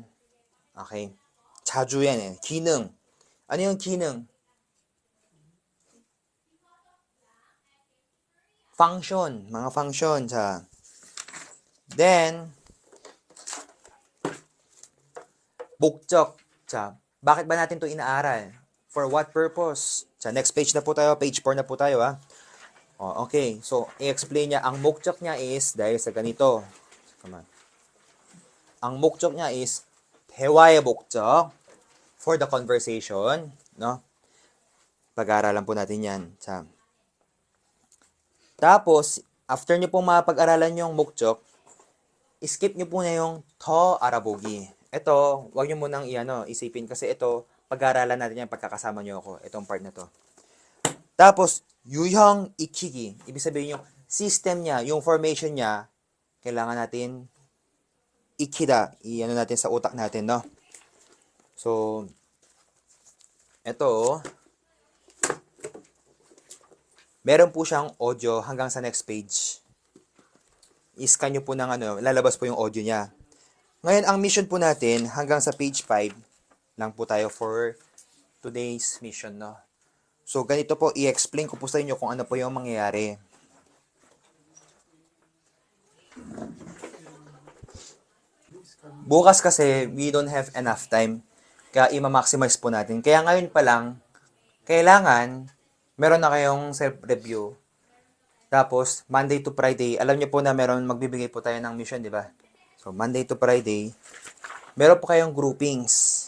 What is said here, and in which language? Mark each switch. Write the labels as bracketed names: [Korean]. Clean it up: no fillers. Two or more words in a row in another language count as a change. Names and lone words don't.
[Filipino] Okay. 자주 yan 기능. Ano yung 기능? Function. Mga function. [English] Then, 목적. [Filipino] Bakit ba natin to inaaral? [English] For what purpose? [Filipino] Next page na po tayo. Page 4 na po tayo, okay. So, i-explain niya. Ang 목적 niya is, dahil sa ganito. Ang 목적 niya is, [Korean] 대화의 목적. [English] For the conversation, no? [Filipino] Pag-aaralan po natin yan. Tapos, after nyo pong mapag-aralan yung 목적, skip nyo po na yung 더 알아보기. Ito, wag nyo munang isipin kasi ito, pag-aaralan natin yan pagkakasama nyo ako. Itong part na to. Tapos, [Korean] 유형 익히기. [Filipino] Ibig sabihin yung system niya, yung formation niya, kailangan natin ikida. Natin sa utak natin, no? So, ito, meron po siyang audio hanggang sa next page. I-scan nyo po ng lalabas po yung audio niya. Ngayon, ang mission po natin, hanggang sa page 5 lang po tayo [English] for today's mission, [Filipino] no? So, ganito po, i-explain ko po sa inyo kung ano po yung mangyayari. Bukas kasi, [English] we don't have enough time. [Filipino] Kaya i-maximize po natin. Kaya ngayon pa lang, kailangan, meron na kayong self-review. Tapos, [English] Monday to Friday, [Filipino] alam niyo po na magbibigay po tayo ng mission, di ba? So, [English] Monday to Friday, [Filipino] meron po kayong groupings.